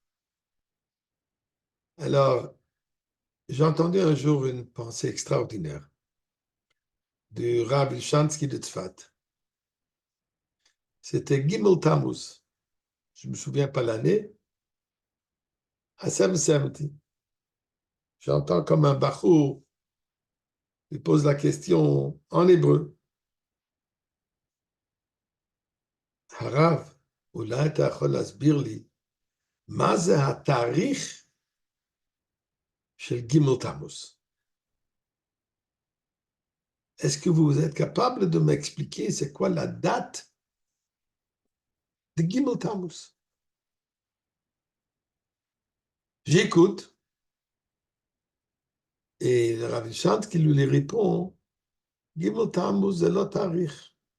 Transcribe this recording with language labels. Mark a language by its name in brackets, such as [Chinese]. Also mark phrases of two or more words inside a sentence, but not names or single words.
[French] Alors, j'ai entendu un jour une pensée extraordinaire du Rav Ilshansky de Tzfat. C'était Gimel Tammuz. Je ne me souviens pas l'année. Hashem Semti. J'entends comme un bachou. Il pose la question en hébreu. [Hebrew] Harav, אולי אתה יכול להסביר לי מה זה התאריך של גימל תמוז? [French] Est-ce que vous êtes capable de m'expliquer c'est quoi la date de Gimel Tammuz? J'écoute et le Rav Ilshansky qui lui répond Gimel Tammuz c'est le tarikh.